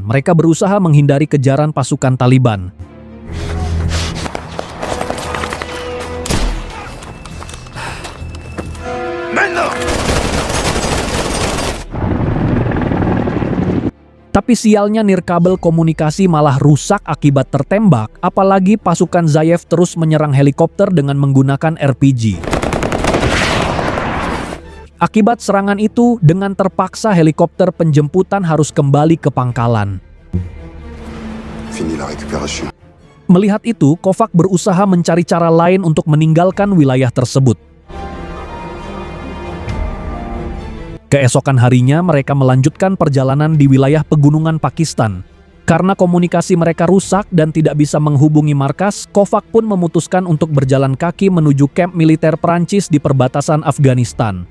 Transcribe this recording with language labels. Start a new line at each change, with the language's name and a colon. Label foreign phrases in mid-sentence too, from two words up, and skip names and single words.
Indonesian: Mereka berusaha menghindari kejaran pasukan Taliban. Tapi sialnya nirkabel komunikasi malah rusak akibat tertembak, apalagi pasukan Zayev terus menyerang helikopter dengan menggunakan RPG. Akibat serangan itu, dengan terpaksa helikopter penjemputan harus kembali ke pangkalan.
French: Fini la récupération.
Indonesian: Melihat itu, Kovac berusaha mencari cara lain untuk meninggalkan wilayah tersebut. Keesokan harinya, mereka melanjutkan perjalanan di wilayah pegunungan Pakistan. Karena komunikasi mereka rusak dan tidak bisa menghubungi markas, Kovac pun memutuskan untuk berjalan kaki menuju kamp militer Prancis di perbatasan Afghanistan.